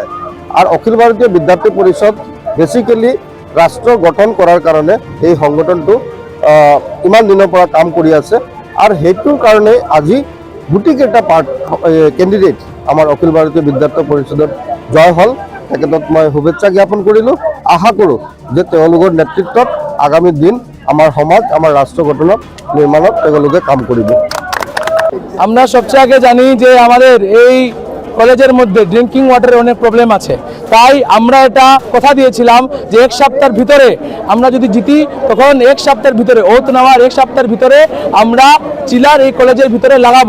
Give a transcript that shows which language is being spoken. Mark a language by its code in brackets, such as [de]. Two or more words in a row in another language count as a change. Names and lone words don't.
[as] আৰু অখিল ভাৰতীয় বিদ্যাৰ্থী পৰিষদ বেচিকেলি ৰাষ্ট্ৰ গঠন কৰাৰ কাৰণে এই সংগঠনটো ইমান দিনৰ পৰা কাম কৰি আছে আৰু সেইটোৰ কাৰণে আজি গুটিকেইটা কেণ্ডিডেট আমাৰ অখিল ভাৰতীয় বিদ্যাৰ্থী পৰিষদত জয় হ'ল। তেখেতক মই শুভেচ্ছা জ্ঞাপন কৰিলোঁ। আশা কৰোঁ যে তেওঁলোকৰ নেতৃত্বত আগামী দিন [bn] আমার সমাজ আমার রাষ্ট্র [as] গঠনত নির্মাণত তেওঁলোকে কাম করবে। [bn] আমরা সবচেয়ে আগে জানি যে আমাদের এই কলেজের মধ্যে [en] drinking water [bn] অনেক প্রবলেম আছে, তাই আমরা এটা কথা দিয়েছিলাম যে এক সপ্তাহের ভিতরে আমরা যদি জিতি তখন এক সপ্তাহের ভিতরে ওত নেওয়ার এক সপ্তাহের ভিতরে আমরা চিলার এই কলেজের ভিতরে লাগাবো।